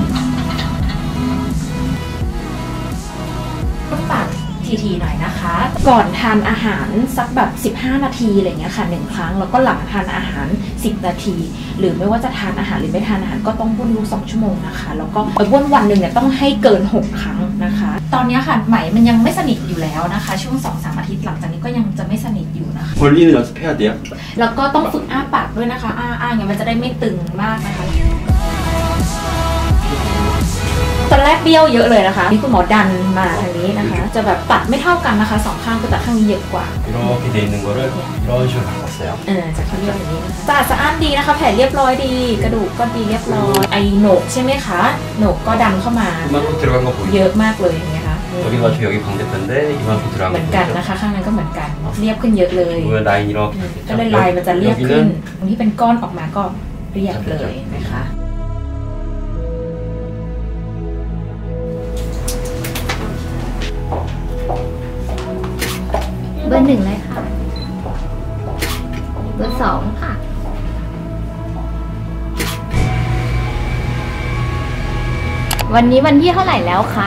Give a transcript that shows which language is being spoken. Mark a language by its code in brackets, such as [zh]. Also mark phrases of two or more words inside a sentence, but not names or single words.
[th] ต้องปากทีๆหน่อยนะคะก่อนทานอาหารสักแบบ15นาทีอะไรเงี้ยค่ะ1ครั้งแล้วก็หลังทานอาหาร10นาทีหรือไม่ว่าจะทานอาหารหรือไม่ทานอาหารก็ต้องบ้วนทุก2ชั่วโมงนะคะแล้วก็บ้วนวันหนึ่งเนี่ยต้องให้เกิน6ครั้งนะคะตอนนี้ค่ะไหมมันยังไม่สนิทอยู่แล้วนะคะช่วง 2-3 อาทิตย์หลังจากนี้ก็ยังจะไม่สนิทอยู่นะคะ [ko] 벌리는 연습해야 돼요. [th] แล้วก็ต้องฝึกอ้าปากด้วยนะคะอ้าอย่างเงี้ยมันจะได้ไม่ตึงมากนะคะตอนแรกเบี้ยวเยอะเลยนะคะนี่คุณหมอดันมาทางนี้นะคะจะแบบตัดไม่เท่ากันนะคะ2ข้างแต่ข้างนี้เยอะกว่า [ko] 이렇게 돼 있는 거를 이런 식으로 바꿨어요. [th] จากที่เรียบอย่างนี้นะคะสะอาดดีนะคะแผลเรียบร้อยดีกระดูกก็ดีเรียบร้อยไอโหนกใช่ไหมคะโหนกก็ดันเข้ามา [ko] 이만큼 들어간 거 보이죠? [th] เยอะมากเลยอย่างเงี้ยค่ะ [ko] 여기가 여기 반대편인데 이만큼 들어간 [th] เหมือนกันนะคะข้างนั้นก็เหมือนกันเรียบขึ้นเยอะเลย [ko] 라인 이렇게 [th] ก็เลยลายมันจะเรียบขึ้นตรงที่เป็นก้อนออกมาก็เรียบเลยนะคะ เบอร์ 1เลยค่ะเบอร์ 2ค่ะวันนี้วันที่เท่าไหร่แล้วคะ